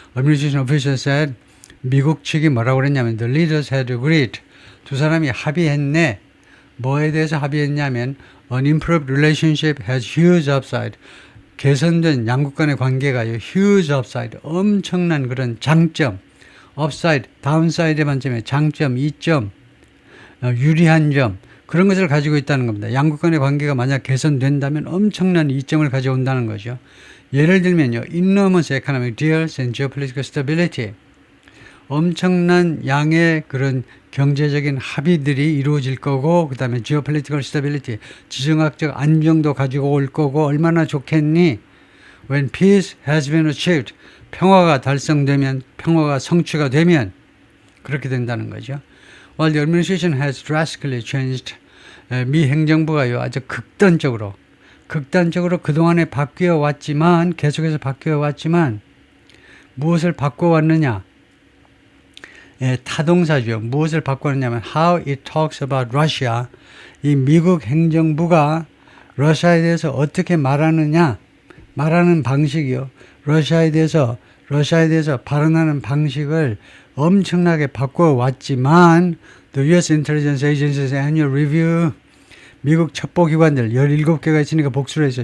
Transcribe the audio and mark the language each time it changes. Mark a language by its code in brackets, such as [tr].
[en] Administration officials said [ko] 미국 측이 뭐라고 그랬냐면 [en] the leaders had agreed. [ko] 두 사람이 합의했네. 뭐에 대해서 합의했냐면 [en] an improved relationship has huge upside. [ko] 개선된 양국 간의 관계가요. [en] huge upside. [ko] 엄청난 그런 장점. upside, downside의 반점에 장점, 이점, 유리한 점. 그런 것을 가지고 있다는 겁니다. 양국 간의 관계가 만약 개선된다면 엄청난 이점을 가져온다는 거죠. 예를 들면요. [en] enormous economic deals and geopolitical stability. [ko] 엄청난 양의 그런 경제적인 합의들이 이루어질 거고 그 다음에 geopolitical stability, 지정학적 안정도 가지고 올 거고 얼마나 좋겠니? [en] When peace has been achieved, [ko] 평화가 달성되면, 평화가 성취가 되면 그렇게 된다는 거죠. [en] While the administration has drastically changed, [ko] 미 행정부가요 아주 극단적으로 그동안에 바뀌어 왔지만, 계속해서 바뀌어 왔지만 무엇을 바꿔왔느냐? 타동사죠. 무엇을 바꿔왔냐면 [en] how it talks about Russia. [ko] 이 미국 행정부가 러시아에 대해서 어떻게 말하느냐? 말하는 방식이요. 러시아에 대해서 발언하는 방식을 엄청나게 바꿔왔지만 [en] The U.S. Intelligence Agency's Annual Review, [ko] 미국 첩보기관들 17개가 있으니까 복수를 했어요.